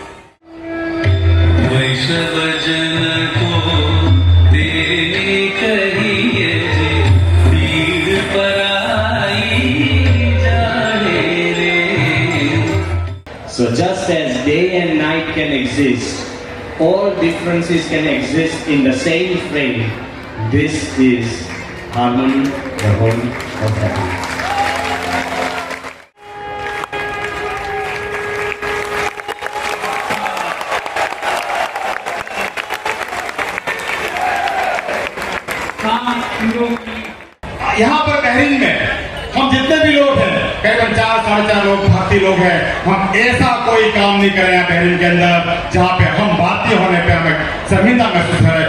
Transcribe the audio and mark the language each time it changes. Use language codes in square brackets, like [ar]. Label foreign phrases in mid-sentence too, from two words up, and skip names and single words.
[gu] वैष्णव जन को तेने कहिए जे पीड़ पराई जाने रे. [en] So just as day and night can exist, all differences can exist in the same frame. This is harmony, the home of happiness. [hi] यहाँ पर बहरीन में हम जितने भी लोग हैं, करीबन 4-4.5 लोग भारतीय लोग हैं, हम ऐसा कोई काम नहीं कर रहे हैं बहरीन के अंदर जहाँ पे हम भारतीय होने पे हमें शर्मिंदा महसूस करें।